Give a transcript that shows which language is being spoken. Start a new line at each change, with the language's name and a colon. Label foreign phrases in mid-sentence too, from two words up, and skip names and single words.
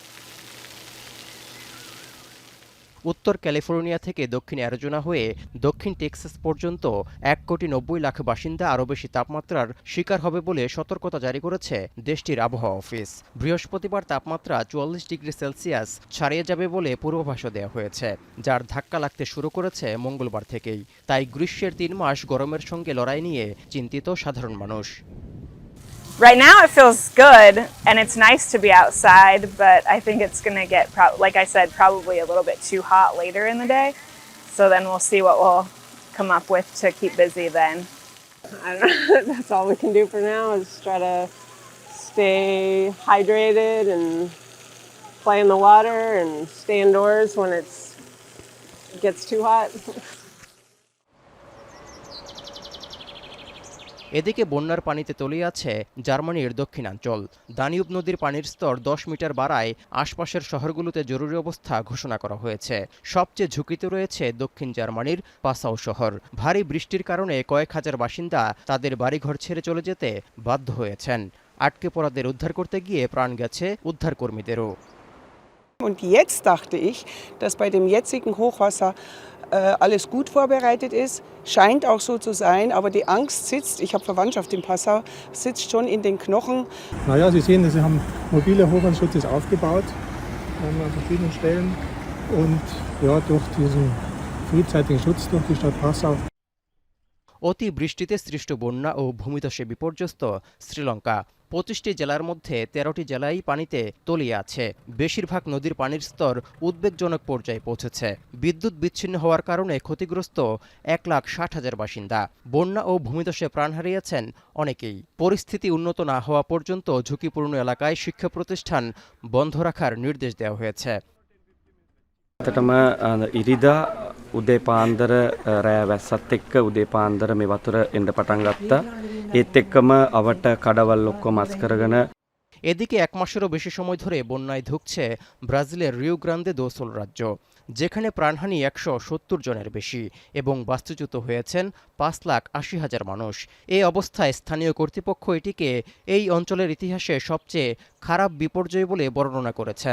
Bangla: উত্তর ক্যালিফোর্নিয়া থেকে দক্ষিণ অ্যারিজোনা হয়ে দক্ষিণ টেক্সাস পর্যন্ত 1,90,00,000 বাসিন্দা আরও বেশি তাপমাত্রার শিকার হবে বলে সতর্কতা জারি করেছে দেশটির আবহাওয়া অফিস। বৃহস্পতিবার তাপমাত্রা 44 ডিগ্রি সেলসিয়াস ছাড়িয়ে যাবে বলে পূর্বাভাসও দেওয়া হয়েছে, যার ধাক্কা লাগতে শুরু করেছে মঙ্গলবার থেকেই। তাই গ্রীষ্মের 3 মাস গরমের সঙ্গে লড়াই নিয়ে চিন্তিত সাধারণ মানুষ।
English: Right now it feels good and it's nice to be outside, but I think it's going to get, like I said, probably a little bit too hot later in the day. So then we'll see what we'll come up with to keep busy then. I don't know. That's all we can do for now is try to stay hydrated and play in the water and stay indoors when it gets too hot.
Bangla: এদিকে বন্যার পানিতে তলিয়ে আছে জার্মানির দক্ষিণাঞ্চল। দানিউব নদীর পানির স্তর 10 মিটার বাড়ায় আশপাশের শহরগুলোতে জরুরি অবস্থা ঘোষণা করা হয়েছে। সবচেয়ে ঝুঁকিতে রয়েছে দক্ষিণ জার্মানির পাসাউ শহর। ভারী বৃষ্টির কারণে কয়েক হাজার বাসিন্দা তাদের বাড়িঘর ছেড়ে চলে যেতে বাধ্য হয়েছেন। আটকে পড়াদের উদ্ধার করতে গিয়ে প্রাণ গেছে উদ্ধারকর্মীদেরও।
German: Und jetzt dachte ich, dass bei dem jetzigen Hochwasser alles gut vorbereitet ist. Scheint auch so zu sein, aber die Angst sitzt, ich habe Verwandtschaft in Passau, sitzt schon in den Knochen. Naja, Sie sehen, Sie haben mobile Hochwasserschutz aufgebaut an verschiedenen Stellen und ja, durch diesen frühzeitigen Schutz durch die Stadt Passau.
Bangla: অতি বৃষ্টিতে সৃষ্ট বন্যা ও ভূমিধসে বিপর্যস্ত শ্রীলঙ্কা। 25টি জেলার মধ্যে 13টি জেলাই পানিতে তলিয়ে আছে। বেশিরভাগ নদীর পানির স্তর উদ্বেগজনক পর্যায়ে পৌঁছেছে। বিদ্যুৎ বিচ্ছিন্ন হওয়ার কারণে ক্ষতিগ্রস্ত 1,60,000 বাসিন্দা। বন্যা ও ভূমিধসে প্রাণ হারিয়েছেন অনেকেই। পরিস্থিতি উন্নত না হওয়া পর্যন্ত ঝুঁকিপূর্ণ এলাকায় শিক্ষা প্রতিষ্ঠান বন্ধ রাখার নির্দেশ দেওয়া হয়েছে।
Sinhala: ඉරිදා උදේ පාන්දර රෑ වැස්සත් එක්ක උදේ පාන්දර මේ වතුර එන්න පටන් ගත්තා. ඒත් එක්කම අවට කඩවල් ඔක්කොම අස් කරගෙන
Bangla: এদিকে 1 মাসেরও বেশি সময় ধরে বন্যায় ধুঁকছে ব্রাজিলের রিও গ্রান্দে দো সুল রাজ্য, যেখানে প্রাণহানি 170 জনের বেশি এবং বাস্তুচ্যুত হয়েছেন 5,80,000 মানুষ। এই অবস্থায় স্থানীয় কর্তৃপক্ষ এটিকে এই অঞ্চলের ইতিহাসে সবচেয়ে খারাপ বিপর্যয় বলে বর্ণনা করেছেন।